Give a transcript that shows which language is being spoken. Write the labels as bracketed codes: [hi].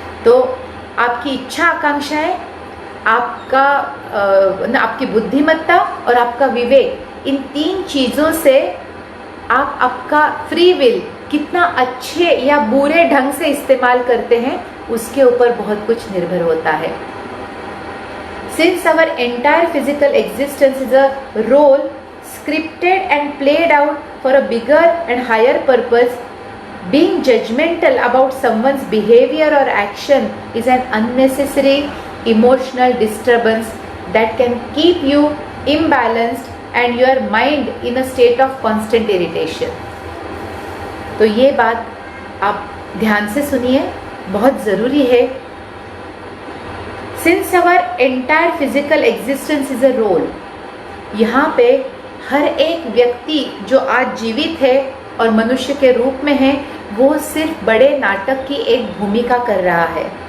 [hi] तो आपकी इच्छा आकांक्षाएं, आपका आपकी बुद्धिमत्ता और आपका विवेक, इन तीन चीज़ों से आप आपका फ्री विल कितना अच्छे या बुरे ढंग से इस्तेमाल करते हैं उसके ऊपर बहुत कुछ निर्भर होता है। [en] Since our entire physical existence is a role scripted and played out for a bigger and higher purpose, being judgmental about someone's behavior or action is an unnecessary emotional disturbance that can keep you imbalanced and your mind in a state of constant irritation. [hi] तो ये बात आप ध्यान से सुनिए, बहुत ज़रूरी है। [en] Since our entire physical existence is a role, [hi] यहाँ पे हर एक व्यक्ति जो आज जीवित है और मनुष्य के रूप में है, वो सिर्फ बड़े नाटक की एक भूमिका कर रहा है।